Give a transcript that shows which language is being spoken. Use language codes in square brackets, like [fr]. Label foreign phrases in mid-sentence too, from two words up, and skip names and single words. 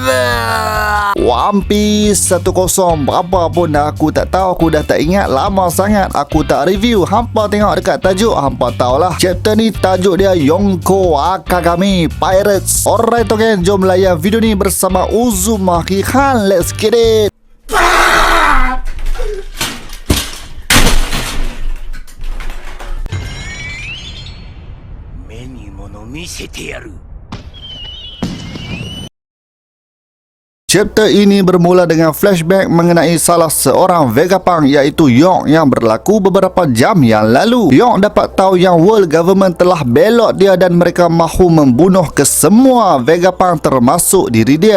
[ms] One Piece 10. Berapa pun aku tak tahu, aku dah tak ingat, lama sangat aku tak review. Hampa tengok dekat tajuk, hampa tahulah. Chapter ni tajuk dia Yonko Akagami Pirates. [en] Alright, okay, [ms] jom layan video ni bersama Uzumaki Khan. [en] Let's get it. [ja] 目に物見せてやる。 [ms] Chapter ini bermula dengan flashback mengenai salah seorang Vegapunk iaitu Yonk yang berlaku beberapa jam yang lalu. Yonk dapat tahu yang [en] world government [ms] telah belot dia dan mereka mahu membunuh kesemua Vegapunk termasuk diri dia.